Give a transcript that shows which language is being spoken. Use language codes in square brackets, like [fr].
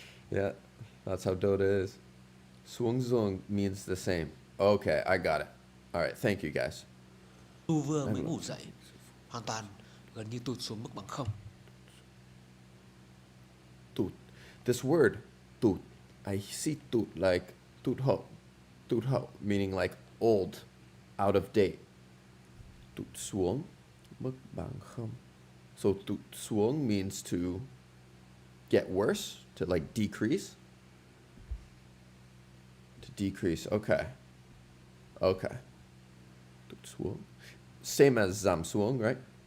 [en] yeah, that's how Dota is. Xuống giường means the same. Okay, I got it. All right, thank you guys. [vi] Dù vừa mới ngủ dậy, hoàn toàn gần như tụt xuống mức bằng không. Tụt. [en] This word, tụt, I see tụt like tụt hậu, meaning like old, out of date. [vi] Tụt xuống, mức bằng không. [en] So tụt xuống means to get worse, to like decrease. To decrease, okay. Okay. Tụt xuống. Same as giảm xuống, right?